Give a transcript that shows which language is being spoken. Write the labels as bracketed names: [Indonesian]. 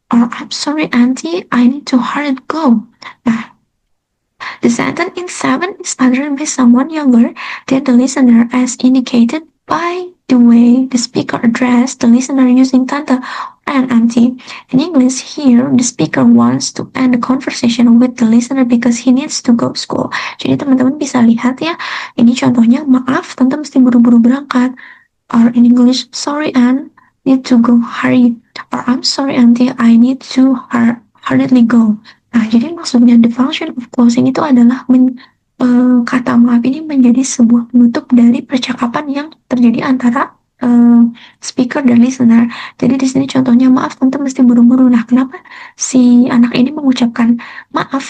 [English] Or I'm sorry, auntie, I need to hurry go. Nah, the sentence in 7 is uttered by someone younger than the listener as indicated by the way the speaker addressed the listener using tante and auntie. In English here, the speaker wants to end the conversation with the listener because he needs to go school. [Indonesian] Jadi teman-teman bisa lihat ya, ini contohnya, maaf, tante mesti buru-buru berangkat. [English] Or in English, sorry, Anne, need to go, hurry. Or I'm sorry, auntie, I need to hurriedly go. [Indonesian] Nah, jadi maksudnya [English] the function of closing [Indonesian] itu adalah kata maaf ini menjadi sebuah penutup dari percakapan yang terjadi antara speaker dan listener. Jadi di sini contohnya, maaf tante mesti buru-buru. Nah, kenapa si anak ini mengucapkan maaf?